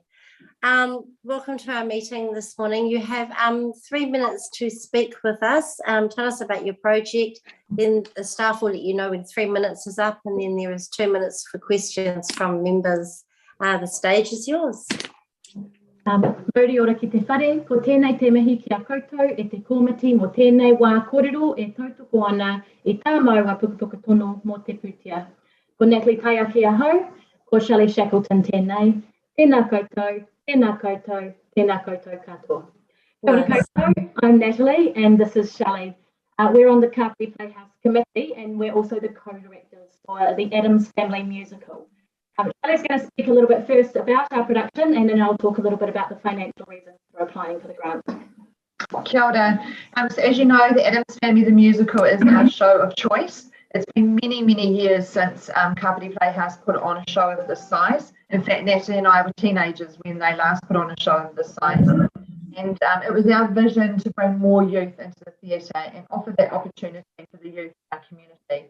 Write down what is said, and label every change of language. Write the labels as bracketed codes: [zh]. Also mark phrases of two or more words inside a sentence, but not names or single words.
[en] Welcome to our meeting this morning. You have 3 minutes to speak with us. Tell us about your project. Then the staff will let you know when 3 minutes is up, and then there is 2 minutes for questions from members. The stage is yours. [mi] Mauri ora ki te whare, ko tēnei te mihi ki a koutou e te komiti mō tēnei wā kōrero e tautoko ana e tā maua pukupuku tono mō te pūtia. Ko Natalie Taiaki ahau, ko Shelley Shackleton tēnei, tēnā koutou, tēnā koutou, tēnā koutou katoa. Kia ora koutou, [en] I'm Natalie and this is Shelley. We're on the Capri Playhouse Committee and we're also the co-directors for the Addams Family Musical. Shelley's going to speak a little bit first about our production and then I'll talk a little bit about the financial reasons for applying for the grant. [mi] Kia ora. [en] So as you know, the Addams Family the Musical is our show of choice. It's been many, many years since Capri Playhouse put on a show of this size. In fact, Natalie and I were teenagers when they last put on a show of this size. And it was our vision to bring more youth into the theatre and offer that opportunity for the youth in our community.